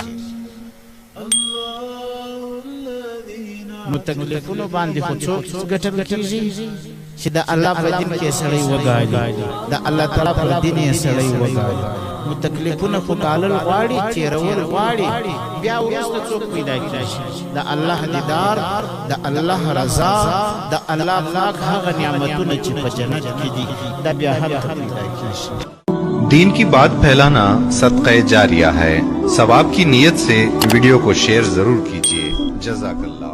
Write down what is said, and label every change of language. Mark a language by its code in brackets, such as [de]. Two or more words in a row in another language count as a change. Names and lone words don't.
[ps] نو تکلیفونو باندې خو څوک ګټه کېږي چې د الله په دین کې سړی وګالي، د الله تعالی په دین یې سړی وګالي. نو تکلیفونه خو ګالل غواړي، تېرول غواړي، بیا وروسته څوک پیدا کېږي؟ د الله دیدار، د الله رضا، د الله پاک هغه نعمتونه چې په جنت کې دي، دا بیا هلته پیدا کېږي. [ur] دین کی بات پھیلانا صدقہ جاریہ ہے. ثواب کی نیت سے ویڈیو کو شیئر ضرور کیجیے. जज़ाकल्लाह।